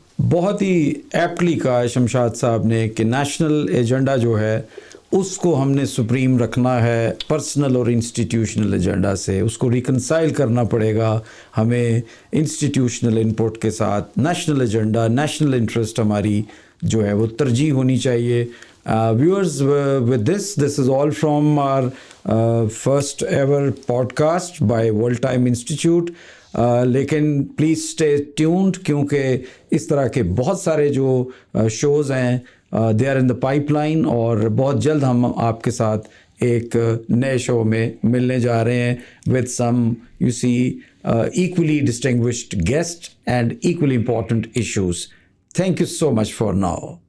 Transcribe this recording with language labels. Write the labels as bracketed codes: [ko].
[ur] بہت ہی ایپلی کہا شمشاد صاحب نے کہ نیشنل ایجنڈا جو ہے اس کو ہم نے سپریم رکھنا ہے پرسنل اور انسٹیٹیوشنل ایجنڈا سے. اس کو ریکنسائل کرنا پڑے گا ہمیں انسٹیٹیوشنل انپٹ کے ساتھ. نیشنل ایجنڈا, نیشنل انٹرسٹ ہماری جو ہے وہ ترجیح ہونی چاہیے. [en] Viewers, with this is all from our first ever podcast by World Time Institute. [ur] لیکن پلیز اسٹے ٹیونڈ کیونکہ اس طرح کے بہت سارے جو شوز ہیں they are in the pipe line, اور بہت جلد ہم آپ کے ساتھ ایک نئے شو میں ملنے جا رہے ہیں [en] with some you see equally distinguished guests and equally important issues. Thank you so much for now.